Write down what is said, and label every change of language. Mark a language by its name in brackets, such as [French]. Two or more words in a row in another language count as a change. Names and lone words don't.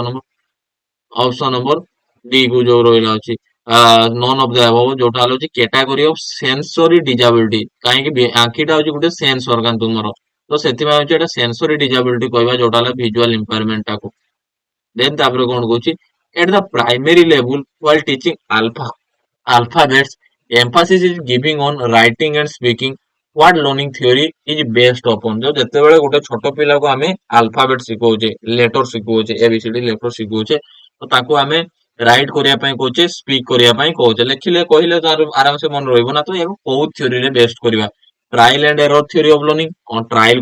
[English] option number D [Odia] କୁ ଯୋଉ ରହିଲା ଅଛି [English] none of the above [Odia] ଯୋଉଟା ହେଲା ହଉଛି [English] category of sensory disability [Odia] କାହିଁକି ଆଖିଟା ହଉଛି ଗୋଟେ [English] sense organ [Odia] ତୁମର ତ ସେଥିପାଇଁ ହଉଛି ଏଟା [English] sensory disability [Odia] କହିବା ଯୋଉଟା ହେଲା [English] visual impairment [Odia] ଟାକୁ ଦେନ୍ ତାପରେ କଣ କହୁଛି [English] at the primary level while teaching alphabets emphasis is giving on writing and speaking what learning theory is based upon [Odia] ଯୋଉ ଯେତେବେଳେ ଗୋଟେ ଛୋଟ ପିଲାକୁ ଆମେ ଆଲଫାବେଟ ଶିଖଉଛେ ଲେଟର ଶିଖଉଛେ [English] ABCD letter [Odia] ଶିଖଉଛେ ତ ତାକୁ ଆମେ ରାଇଟ କରିବା ପାଇଁ କହୁଛେ ସ୍ପିକ କରିବା ପାଇଁ କହୁଛେ ଲେଖିଲେ କହିଲେ ତାର ଆରାମସେ ମନେ ରହିବ ନା ତ ଏହାକୁ କୋଉ ଥିଓରିରେ ବେଷ୍ଟ କରିବା [English] trial and error theory of learning [Odia] କଣ ଟ୍ରାଏଲ